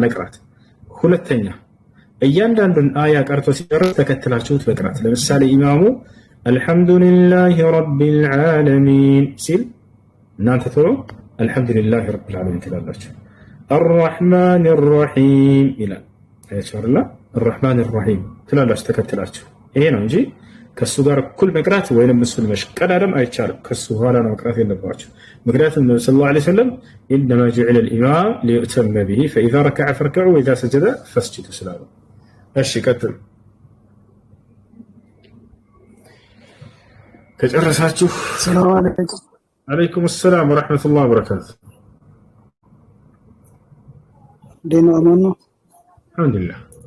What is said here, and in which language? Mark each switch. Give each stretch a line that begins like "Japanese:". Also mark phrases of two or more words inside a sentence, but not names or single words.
Amharic: መቅራት። ሁለተኛ እያንዳንዱን አያ ቀርቶ ሲጨርስ ተከትላችሁት መቅራት። ለምሳሌ ኢማሙ
Arabic: الحمد لله رب العالمين
Amharic: ሲል እናንተ ቶሎ
Arabic: الحمد لله رب العالمين
Amharic: ትላላችሁ።
Arabic: الرحمن الرحيم
Amharic: ይላል አይቻልላ
Arabic: الرحمن الرحيم
Amharic: ትላላችሁ ተከትላችሁ። ይሄ ነው እንጂ ከሱ ጋር እኩል መቅራት ወይንም እሱን መሽቀዳደም አይቻልም። ከሱ ኋላ ነው መቅራት የለባችሁ። ምክንያቱም ነብዩ
Arabic: صلى الله عليه وسلم إنما جعل الإمام ليؤتم به فإذا ركع فاركعوا وإذا سجد فاسجدوا
Amharic: ስላሉ። እሺ ቀጥል። ከጨረሳችሁ
Arabic: السلام عليكم። عليكم السلام ورحمة الله وبركاته።
Amharic: ደህና አማን ነው? አልሐምዱሊላህ።